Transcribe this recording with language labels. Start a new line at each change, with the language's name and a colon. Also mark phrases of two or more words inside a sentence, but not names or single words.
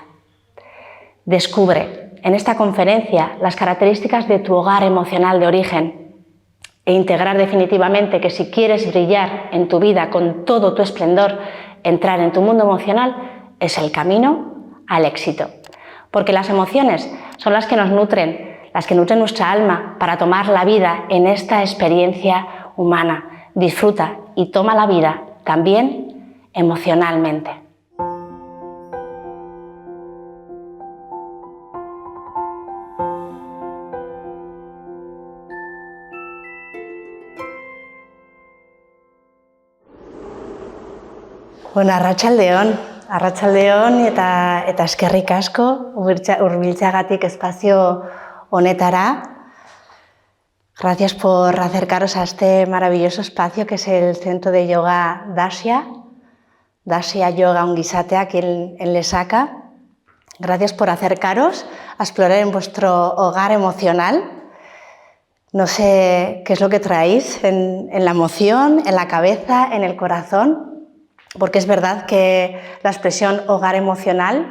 Spanish: Descubre en esta conferencia las características de tu hogar emocional de origen e integrar definitivamente que si quieres brillar en tu vida con todo tu esplendor, entrar en tu mundo emocional es el camino al éxito. Porque las emociones son las que nos nutren, las que nutren nuestra alma para tomar la vida en esta experiencia humana. Disfruta y toma la vida también emocionalmente.
Basque: Bueno, arratsaldeon eta eskerrik asko hurbiltzeagatik espazio honetara.
Spanish: Gracias por acercaros a este maravilloso espacio que es el Centro de Yoga Dasia Yoga Ongizatea aquí en Lesaca. Gracias por acercaros a explorar en vuestro hogar emocional. No sé qué es lo que traéis en la emoción, en la cabeza, en el corazón, porque es verdad que la expresión hogar emocional